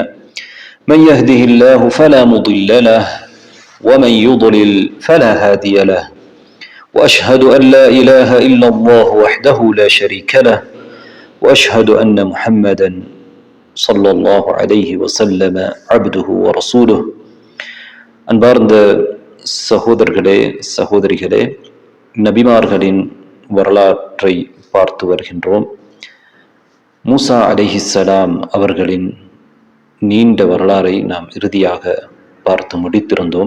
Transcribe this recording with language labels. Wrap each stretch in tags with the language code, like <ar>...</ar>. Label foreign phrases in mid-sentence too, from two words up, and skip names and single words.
<ar>من يهده الله فلا مضل له ومن يضلل فلا هادي له، وأشهد أن لا إله إلا الله وحده لا شريك له، وأشهد أن محمدا صلى الله عليه وسلم عبده ورسوله.</ar> <ta>அன்பார்ந்த சகோதரர்களே சகோதரிகளே, நபிமார்களின் வரலாற்றை பார்த்து வருகின்றோம். மூசா அலைஹிஸ்ஸலாம் அவர்களின் நீண்ட வரலாறை நாம் இறுதியாக பார்த்து முடித்திருந்தோம்.</ta>